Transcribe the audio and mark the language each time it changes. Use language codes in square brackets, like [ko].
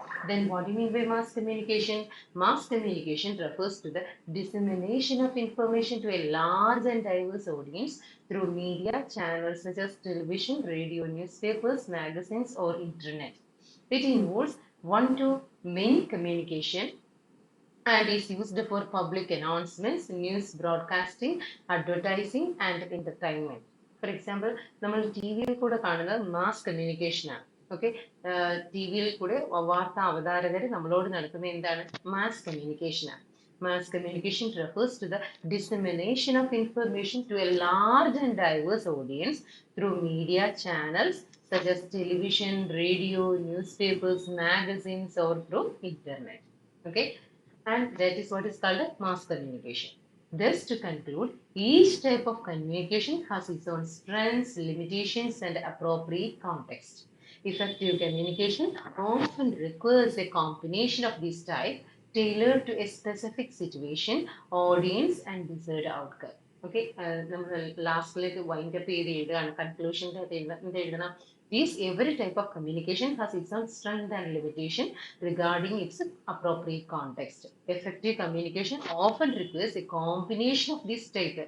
[en] Then what do you mean by mass communication? Mass communication refers to the dissemination of information to a large and diverse audience through media channels such as television, radio, newspapers, magazines, or internet. It involves one-to-many communication and is used for public announcements, news broadcasting, advertising, and entertainment. For example, [ml] നമ്മൾ T വിയിൽ കൂടെ കാണുന്നത് mass കമ്മ്യൂണിക്കേഷനാണ്. Okay, T വിയിൽ കൂടെ വാർത്താ അവതാരകർ നമ്മളോട് നടത്തുന്ന എന്താണ്? Mass കമ്മ്യൂണിക്കേഷനാണ്. [en] Mass communication refers to the dissemination of information to a large and diverse audience through media channels such as television, radio, newspapers, magazines, or through internet. Okay, and that is what is called a mass communication. Thus, to conclude, each type of communication has its own strengths, limitations, and appropriate context. Effective communication often requires a combination of these types tailored to a specific situation, audience, and desired outcome. [ml] Okay, ലാസ്റ്റിലേക്ക് wind up ചെയ്ത് എഴുതുകയാണ്, conclusion എഴുതണം. [en] Every type of communication has its own strength and limitation regarding its appropriate context. Effective communication often requires a combination of these types.